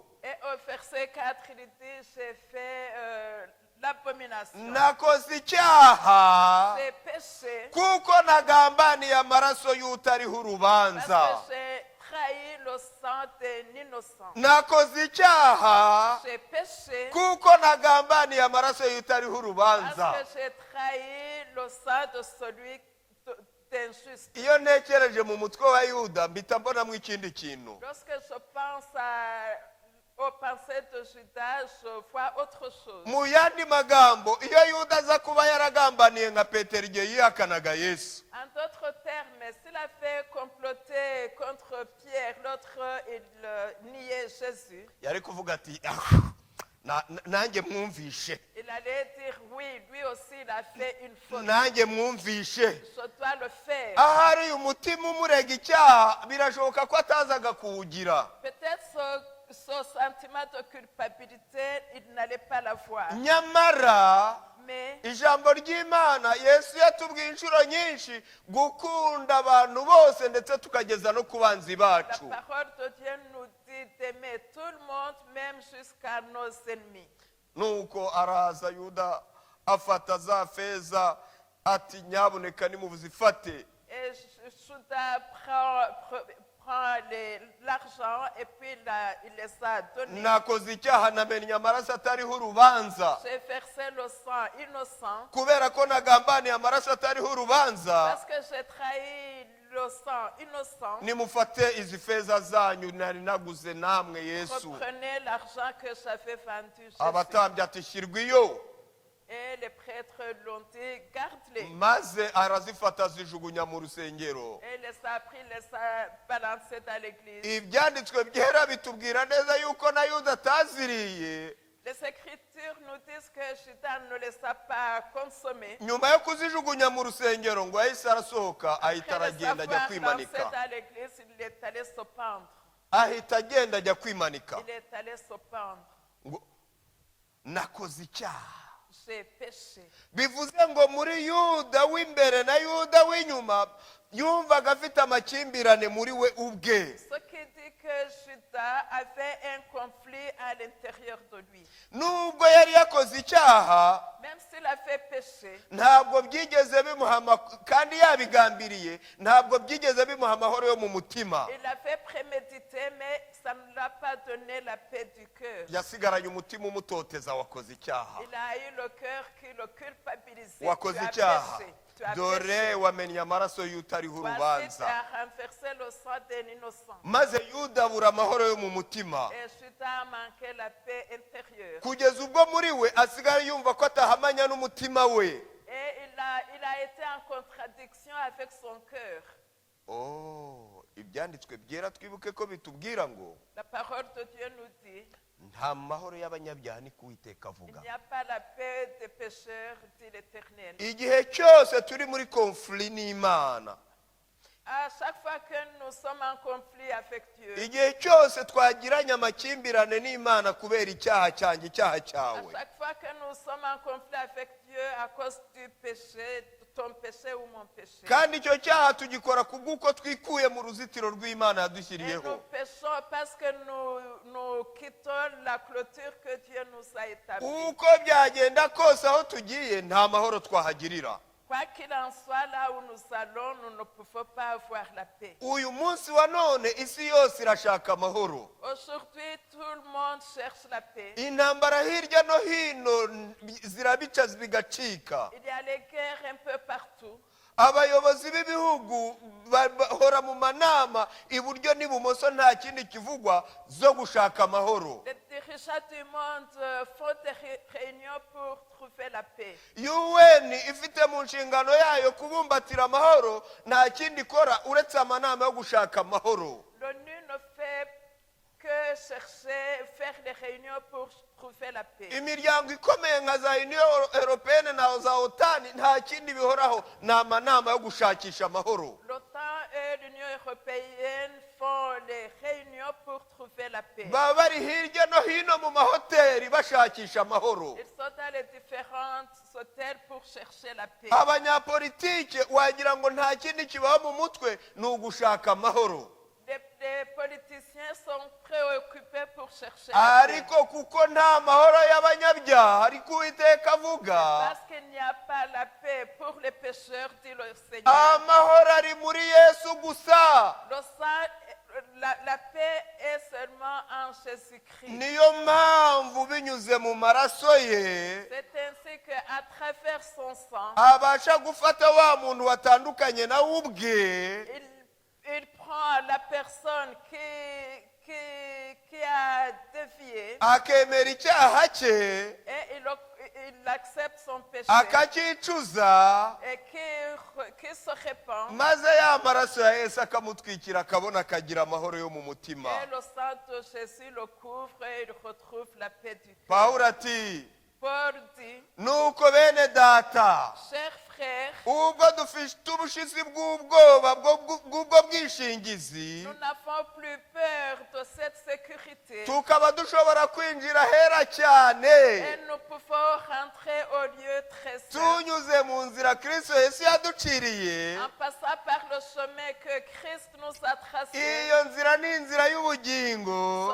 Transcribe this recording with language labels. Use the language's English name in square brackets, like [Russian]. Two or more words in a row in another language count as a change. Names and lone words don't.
[French] Et au verset 4, il dit, j'ai fait l'abomination. [Kinyarwanda] nakoze icyaha [French] J'ai péché [Kinyarwanda] kuko nagambaniye amaraso y'utariho [French] parce [Kinyarwanda] urubanza. [French] que j'ai trahi le sang d'un innocent. [Kinyarwanda] Nakoze icyaha [French] J'ai péché [Kinyarwanda] kuko nagambaniye amaraso y'utariho urubanza. [French] parce que j'ai trahi le sang de celui d'injuste. [Kinyarwanda] Iyo ntekereje mu mutwe wa Yuda mpita mbonamo ikindi kintu. [French] Lorsque je pense aux pensées de Judas, je vois autre chose. [Kinyarwanda] Mu yandi magambo, iyo Yuda aza kuba yaragambaniye nka Petero igihe yihakanaga Yesu, [French] En d'autres termes, s'il avait comploté contre Pierre, l'autre il niait Jésus, [Kinyarwanda] yari kuvuga ati nanjye mwumvishe, [French] il allait dire oui, lui aussi il a fait une faute. [Kinyarwanda] nanjye mwumvishe. [French] Je dois le faire. [Kinyarwanda] Ahari umutima umurega icyaha birashoboka ko atazaga kuwugira. [French] Peut-être ce sentiment de culpabilité, il n'allait pas l'avoir. [Kinyarwanda] Nyamara [French] Mais [Kinyarwanda] ijambo ry'Imana Yesu yatubwiye inshuro nyinshi gukunda abantu bose ndetse tukageza no ku banzi [French] la [Kinyarwanda] bacu. [French] parole de Dieu nous dit d'aimer tout le monde, même jusqu'à nos ennemis. [Kinyarwanda] Nuko araza Yuda afata za feza ati nyabuneka nimuzifate. [French] Et Et Judas prend l'argent et puis il les a donnés. [Kinyarwanda] nakoze icyaha namennye amaraso atariho urubanza [French] J'ai versé le sang innocent [Kinyarwanda] kubera ko nagambaniye amaraso atariho urubanza. [French] parce que j'ai trahi le sang innocent. [Kinyarwanda] Nimufate izi feza zanyu nari naguze namwe Yesu. [French] Reprenez l'argent que j'avais vendu. Jésus. [Kinyarwanda] Abatambyi ati shyirwa iyo, [French] Et les prêtres l'ont dit, garde-les. [Kinyarwanda] maze arazifata azijugunya mu rusengero. [French] Et il les a pris, les a balancés dans l'église. [Kinyarwanda] Ibyanditswe byera bitubwira neza yuko na Yuda ataziriye. [French] Les Écritures nous disent que Judas ne les a pas consommés. [Kinyarwanda] Nyuma yo kuzijugunya mu rusengero ngo yahise arasohoka ahita [French] Après les [Kinyarwanda] aragenda ajya [French] avoir lancés [Kinyarwanda] kwimanika. [French] dans l'église, il est allé se pendre. [Kinyarwanda] Ahita agenda ajya kwimanika. [French] Il est allé se pendre. [Kinyarwanda] Ngo nakoze icyaha. [French] J'ai péché. [Kinyarwanda] Bivuze ngo muri Yuda w'imbere na Yuda w'inyuma yumvaga afite amakimbirane muri we ubwe. [French] Ce qui dit que Judas avait un conflit à l'intérieur de lui. [Kinyarwanda] Nubwo yari yakoze icyaha [French] Même s'il a fait péché, [Kinyarwanda] ntabwo byigeze bimuha kandi yabigambiriye ntabwo byigeze bimuha amahoro yo mu mutima. [French] il avait prémédité, mais ça ne l'a pas donné la paix du cœur. [Kinyarwanda] Yasigaranye umutima umutoteza wakoze icyaha. [French] Il a eu le cœur qui le culpabilisait. [Kinyarwanda] Wakoze [French] Tu as [Kinyarwanda] icyaha. [French] péché. Tu as [Kinyarwanda] Dore [French] péché. [Kinyarwanda] wamennye amaraso y'utariho [French] Voici, tu [Kinyarwanda] urubanza. [French] as renversé le sang d'un innocent. [Kinyarwanda] Maze Yuda abura amahoro yo mu mutima [French] Et Judas a manqué la paix intérieure. [Kinyarwanda] kugeza ubwo muri we asigaye yumva ko atahamanya n'umutima we. [French] Et il a été en contradiction avec son cœur. [Kinyarwanda] Oh, ibyanditswe byera twibuke ko bitubwira ngo [French] La parole de Dieu nous dit, [Kinyarwanda] nta mahoro y'abanyabyaha ni kuwiteka [French] il [Kinyarwanda] avuga. [French] n'y a pas la paix des pécheurs, dit l'Éternel. [Kinyarwanda] Igihe cyose turi muri konfuri n'Imana, [French] À chaque fois que nous sommes en conflit avec Dieu, [Kinyarwanda] igihe cyose twagiranye amakimbirane n'Imana kubera icyaha cyanjye icyaha [French] à [Kinyarwanda] cyawe, [French] chaque fois que nous sommes en conflit avec Dieu à cause du péché, de ton péché ou mon péché, [Kinyarwanda] kandi icyo cyaha tugikora kubw'uko twikuye mu ruzitiro rw'Imana [French] et [Kinyarwanda] yadushyiriyeho. [French] nous péchons parce que nous quittons la clôture que Dieu nous a établie. [Kinyarwanda] Uko byagenda kose aho tugiye nta mahoro twahagirira. [French] Quoi qu'il en soit, là où nous allons, nous ne pouvons pas avoir la paix. [Kinyarwanda] Uyu munsi wa none isi yose irashaka amahoro. [French] Aujourd'hui, tout le monde cherche la paix. [Kinyarwanda] Intambara hirya no hino zirabica bigacika. [French] Il y a les guerres un peu partout. [Kinyarwanda] Abayobozi b'ibihugu bahora mu manama iburyo n'ibumoso nta kindi kivugwa zo gushaka amahoro. [French] Les dirigeants du monde font des réunions pour trouver la paix. [Kinyarwanda] UN ifite mu nshingano yayo kubumbatira amahoro nta kindi ikora uretse amanama yo gushaka amahoro. [French] L'ONU ne fait que chercher, faire des réunions pour trouver la paix. [Kinyarwanda] Imiryango ikomeye nka za Union Européenne na za OTAN nta kindi bihoraho ni amanama yo gushakisha amahoro. [French] L'OTAN et l'Union européenne font les réunions pour trouver la paix. [Kinyarwanda] Baba bari hirya no hino mu mahoteli bashakisha amahoro. [French] Ils sont dans les différents hôtels pour chercher la paix. [Kinyarwanda] Abanyapolitike wagira ngo nta kindi kibaho mu mutwe ni ugushaka amahoro. [French] Les politiciens sont préoccupés pour chercher la paix. [Kinyarwanda] Ariko kuko nta mahoro y'abanyabyaha ariko Uwiteka avuga, [French] Parce qu'il n'y a pas la paix pour les pécheurs, dit le Seigneur. [Kinyarwanda] amahoro ari muri Yesu gusa. [French] Le sang, la paix est seulement en Jésus-Christ. [Kinyarwanda] Niyo mpamvu binyuze mu maraso ye [French] C'est ainsi qu'à travers son sang, [Kinyarwanda] abasha gufata wa muntu watandukanye nawe ubwe, [French] il prend la personne qui a dévié [Kinyarwanda] akemera icyaha cye, [French] et il accepte son péché [Kinyarwanda] akacyicuza, [French] et qui se répand. [Kinyarwanda] maze ya maraso ya Yesu akamutwikira akabona akagira amahoro yo mu mutima. [French] Et le sang de Jésus le couvre et il retrouve la paix du cœur. [Kinyarwanda] Pawulo ati [French] Paul dit, [Kinyarwanda] nuko bene data [French] chers frères, [Kinyarwanda] ubwo dufite ubushizi bw'ubwoba bw'ubwo bwishingizi, [French] nous n'avons plus peur de cette sécurité [Kinyarwanda] tukaba dushobora kwinjira hera cyane [French] et nous pouvons rentrer au lieu très saint [Kinyarwanda] tunyuze mu nzira Kristo Yesu yaduciriye. [French] en passant par le chemin que Christ nous a tracé. [Kinyarwanda] Iyo nzira ni inzira y'ubugingo